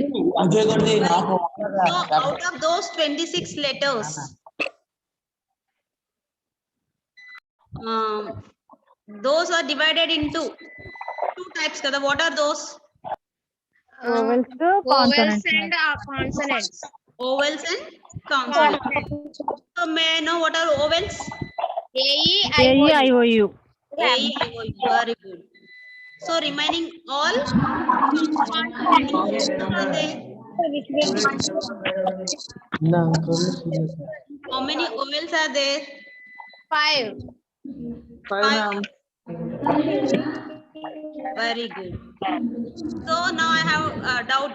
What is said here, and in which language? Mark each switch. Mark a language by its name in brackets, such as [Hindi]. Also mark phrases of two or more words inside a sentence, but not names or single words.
[English] So out of those 26 letters, those are divided into two types. Kada, what are those? ఓవెల్స్ Vowels కాన్సోనెంట్స్ and consonants. Ovals and consonants. So may I know what are ovals? A, E, I, O, U. AEIOU A, E, I, O, U. Very good. So remaining all consonants. Are they? How many ovals are there? 5. Five, ma'am. Very good. So now I have a doubt.